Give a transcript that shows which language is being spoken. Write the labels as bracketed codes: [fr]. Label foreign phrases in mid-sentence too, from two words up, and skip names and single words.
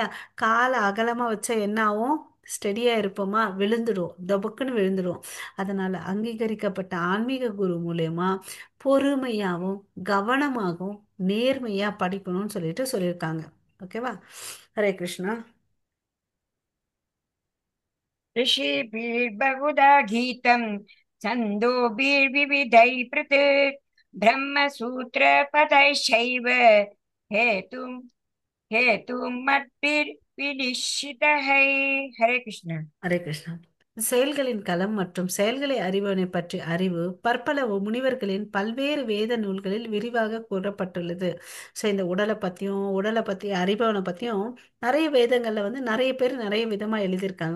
[ta] கால அகலமா வச்சா என்ன ஆகும், ஸ்டெடியா இருப்போமா, விழுந்துடும், தொபக்குன்னு விழுந்துடும். அதனால அங்கீகரிக்கப்பட்ட ஆன்மீக குரு மூலியமா பொறுமையாகவும் கவனமாகவும் நேர்மையா படிக்கணும்னு சொல்லிட்டு சொல்லியிருக்காங்க. ஓகேவா. ஹரே கிருஷ்ணா. [sa] ऋषिभिर्बहुधा गीतं छन्दोभिर्विविधैः पृथक् ब्रह्मसूत्रपदैश्चैव हेतुं हेतुमद्भिर्विनिश्चितैः। हरे कृष्ण। [ta] ஹரே கிருஷ்ணா. செயல்களின் களம் மற்றும் செயல்களை அறிபவனை பற்றி அறிவு பற்பல முனிவர்களின் பல்வேறு வேத நூல்களில் விரிவாக கூறப்பட்டுள்ளது. ஸோ இந்த உடலை பத்தியும் உடலை பத்தி அறிபவனை பத்தியும் நிறைய வேதங்கள்ல நிறைய பேர் நிறைய விதமா எழுதியிருக்காங்க.